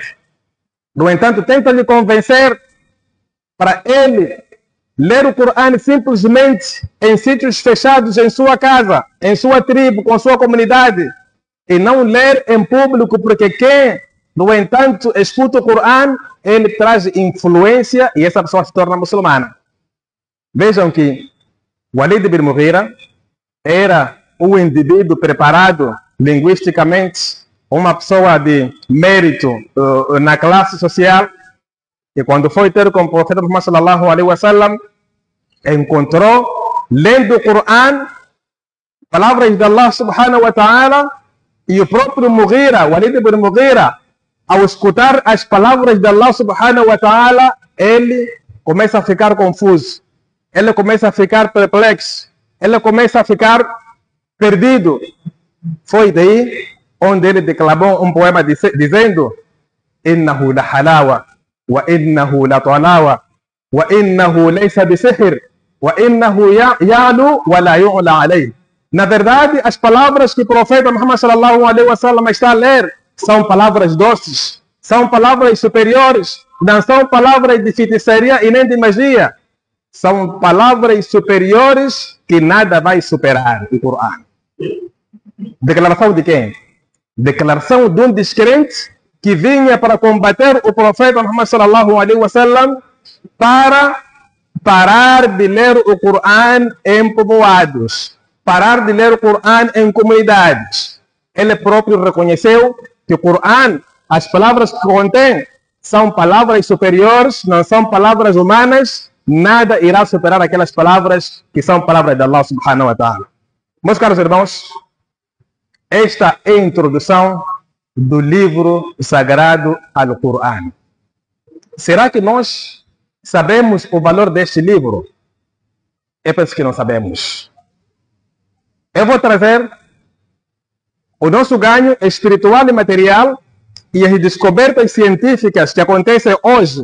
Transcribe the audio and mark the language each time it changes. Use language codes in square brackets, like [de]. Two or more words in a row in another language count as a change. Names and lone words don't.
[pt] No entanto, tentam lhe convencer para ele ler o Corão simplesmente em sítios fechados, em sua casa, em sua tribo, com sua comunidade, e não ler em público, porque quem, no entanto, escuta o Corão, ele traz influência e essa pessoa se torna muçulmana. Vejam que Walid ibn Mughira era um indivíduo preparado linguisticamente, uma pessoa de mérito na classe social, e quando foi ter com o profeta Muhammad [ar] صلى الله عليه وسلم, [pt] encontrou, lendo o Corão, palavras de Allah [ar] سبحانه وتعالى, [pt] e o próprio Mughira, Walid ibn Mughira, ao escutar as palavras de Allah [ar] سبحانه وتعالى, [pt] ele começa a ficar confuso, ele começa a ficar perplexo, ele começa a ficar perdido. Foi daí onde ele declamou um poema dizendo: [ar] إنه لحلاوة، وإنه لطلاوة، وإنه ليس بسحر، وإنه يعلو ولا يعلى عليه. [pt] Na verdade, as palavras que o profeta Muhammad [ar] صلى الله عليه وسلم [pt] está a ler são palavras doces, são palavras superiores, não são palavras de feitiçaria e nem de magia. São palavras superiores que nada vai superar o Corão. Declaração de quem? Declaração de um descrente que vinha para combater o profeta Muhammad [ar] صلى الله عليه وسلم [pt] para parar de ler o Corão em povoados, parar de ler o Corão em comunidades. Ele próprio reconheceu que o Corão, as palavras que contém, são palavras superiores, não são palavras humanas. Nada irá superar aquelas palavras que são palavras de Allah [ar] سبحانه وتعالى. [pt] Meus caros irmãos, esta é a introdução do livro sagrado ao Corão. Será que nós sabemos o valor deste livro? Eu penso que não sabemos. Eu vou trazer o nosso ganho espiritual e material e as descobertas científicas que acontecem hoje.